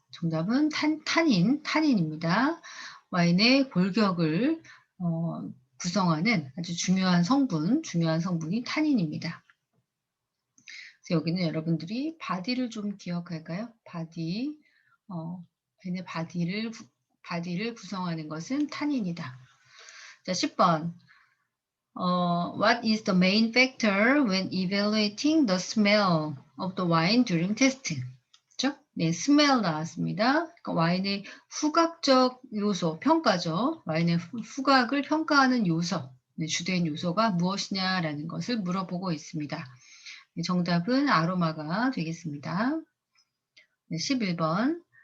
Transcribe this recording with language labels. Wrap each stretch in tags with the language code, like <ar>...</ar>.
<ko>정답은 탄닌입니다. 와인의 골격을 구성하는 아주 중요한 성분이 탄닌입니다. 그래서 여기는 여러분들이 바디를 좀 기억할까요? 와인의 바디를 구성하는 것은 탄닌이다. 자, 10번.</ko> <en>What is the main factor when evaluating the smell of the wine during testing?</en> <ko>그렇죠? 네, smell 나왔습니다. 그러니까 와인의 후각적 요소, 평가죠. 와인의 후각을 평가하는 요소, 주된 요소가 무엇이냐라는 것을 물어보고 있습니다. 정답은 아로마가 되겠습니다. 네, 11번.</ko>